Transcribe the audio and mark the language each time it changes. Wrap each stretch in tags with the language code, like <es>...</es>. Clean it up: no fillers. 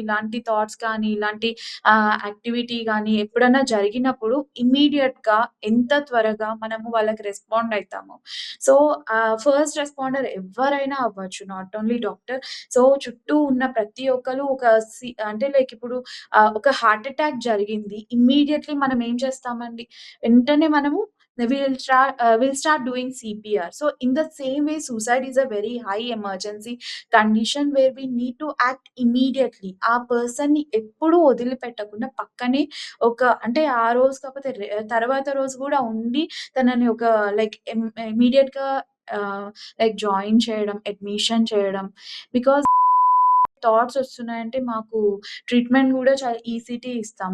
<te>ఇలాంటి థాట్స్ కానీ, ఇలాంటి యాక్టివిటీ గానీ ఎప్పుడన్నా జరిగినప్పుడు ఇమ్మీడియేట్‌గా ఎంత త్వరగా మనము వాళ్ళకి రెస్పాండ్ అయితామో. సో, ఫస్ట్ రెస్పాండర్ ఎవ్వరైనా అవ్వచ్చు.</te> <en>Not only doctor.</en> <te>సో, చుట్టూ ఉన్న ప్రతి ఒక్కళ్ళు అంటే లైక్ ఇప్పుడు ఒక హార్ట్ అటాక్ జరిగింది. ఇమ్మీడియేట్‌లీ మనం ఏం చేస్తామండి? వెంటనే మనము</te> <en>we'll start doing CPR. So, in the same way, suicide is a very high emergency condition where we need to act immediately.</en> <te>ఆ పర్సన్‌ని ఎప్పుడూ వదిలిపెట్టకుండా పక్కనే అంటే ఆ రోజు కాకపోతే తర్వాత రోజు గూడా ఉండి తనని లైక్ ఇమ్మీడియేట్‌గా లైక్ జాయిన్ చేయడం, అడ్మిషన్ చేయడం. బికాజ్ థాట్స్ వస్తున్నాయంటే మాకు ట్రీట్మెంట్ గూడా చాలా ఈసీటీ ఇస్తాం.</te>